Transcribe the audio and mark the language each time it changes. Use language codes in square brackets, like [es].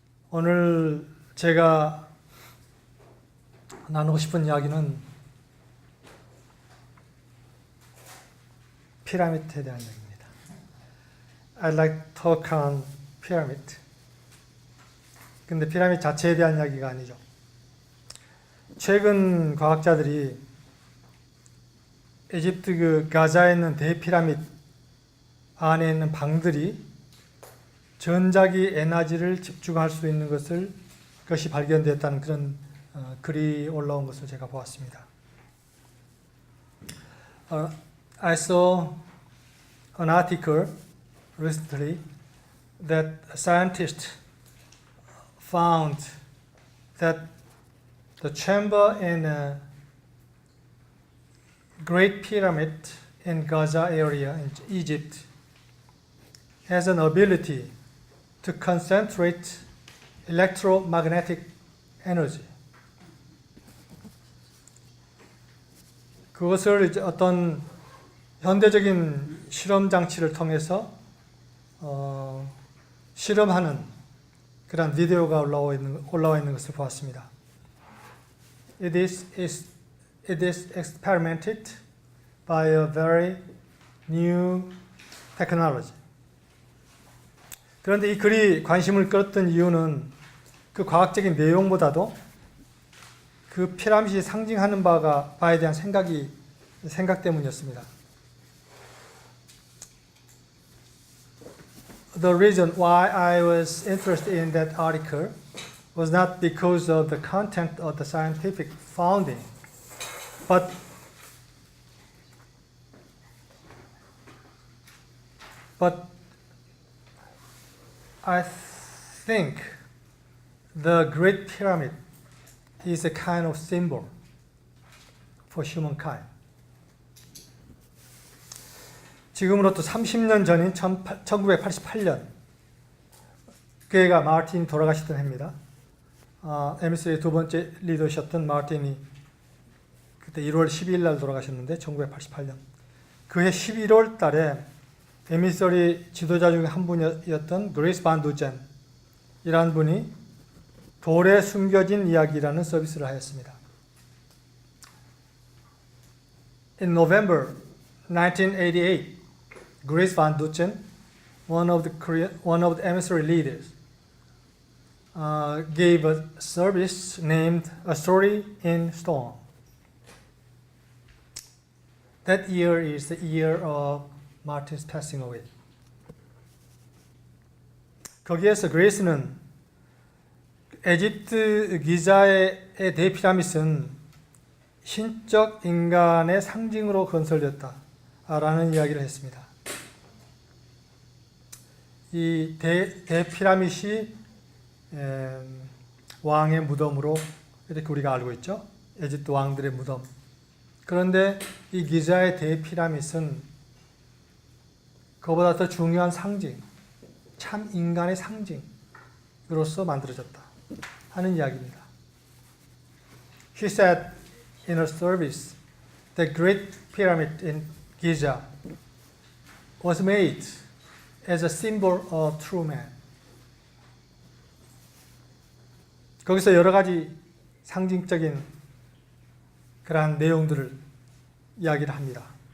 [ko] 오늘 제가 나누고 싶은 이야기는 피라미드에 대한 이야기입니다. [en] I'd like to talk on pyramid. [ko] 근데 피라미드 자체에 대한 이야기가 아니죠. 최근 과학자들이 이집트 그 가자에 있는 대피라미드 안에 있는 방들이 전자기 에너지를 집중할 수 있는 것이 발견됐다는 그런 글이 올라온 것을 제가 보았습니다. [en] I saw an article recently that scientists found that the chamber in a Great Pyramid in Gaza area in Egypt has an ability to concentrate electromagnetic energy. [ko] 그것을 이제 어떤 현대적인 실험 장치를 통해서 실험하는 그런 비디오가 올라와 있는 것을 보았습니다. [en] It is experimented by a very new technology. [ko] 그런데 이 글이 관심을 끌었던 이유는 그 과학적인 내용보다도 그 피라미드이 상징하는 바에 대한 생각 때문이었습니다. [en] The reason why I was interested in that article was not because of the content of the scientific finding, but I think the Great Pyramid is a kind of symbol for humankind. [ko] 지금으로부터 30년 전인 1988년, 그해가 마르틴이 돌아가시던 해입니다. MS의 두 번째 리더셨던 마르틴이 그때 1월 12일 날 돌아가셨는데 1988년. 그해 11월 달에 에미서리 지도자 중에 한 분이었던 그레이스 반 두젠 이라는 분이 돌에 숨겨진 이야기라는 서비스를 하였습니다. [en] In November 1988, Grace Van Dusen, one of the emissary leaders, gave a service named A Story in Stone. That year is the year of Martin's passing away. [ko] 거기에서 그레이스는 에집트 기자의 대피라미드는 신적 인간의 상징으로 건설됐다라는 이야기를 했습니다. 이 대피라미드이 왕의 무덤으로 이렇게 우리가 알고 있죠. 에집트 왕들의 무덤. 그런데 이 기자의 대피라미드는 그보다 더 중요한 상징, 참 인간의 상징으로서 만들어졌다 하는 이야기입니다. [en] He said in a service, the Great Pyramid in Giza was made as a symbol of true man. [ko] 거기서 여러 가지 상징적인 그러한 내용들을 이야기를 합니다.